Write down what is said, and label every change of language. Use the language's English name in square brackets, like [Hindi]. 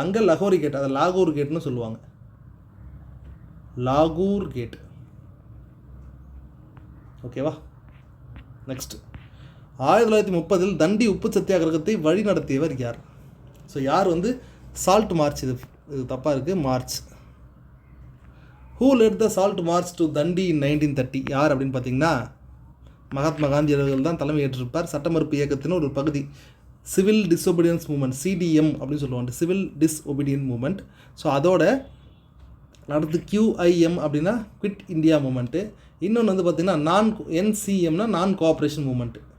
[Tamil] அங்கே லஹோரி கேட், அதை லாகூர் கேட்னு சொல்லுவாங்க. லாகூர் கேட். ஓகேவா, நெக்ஸ்ட், 1930 தண்டி உப்பு சத்தியாகிரகத்தை வழி நடத்தியவர் யார்? ஸோ யார் வந்து சால்ட் மார்ச், இது தப்பாக இருக்குது, March. [English] Who led the salt march to Dandi in 1930? [Tamil] யார் அப்படின்னு பார்த்தீங்கன்னா மகாத்மா காந்தி அவர்கள் தான் தலைமை ஏற்றிருப்பார். சட்டமறுப்பு இயக்கத்தின் ஒரு பகுதி, சிவில் டிஸ்ஒபீடியன்ஸ் மூமெண்ட், சிடிஎம் அப்படின்னு சொல்லுவாங்க, சிவில் டிஸ்ஒபீடியன்ட் மூமெண்ட். ஸோ அதோட அடுத்து QIM அப்படின்னா குவிட் இந்தியா மூமெண்ட்டு. இன்னொன்று வந்து பார்த்திங்கன்னா NCMனா நான் கோஆப்ரேஷன் மூமெண்ட்டு.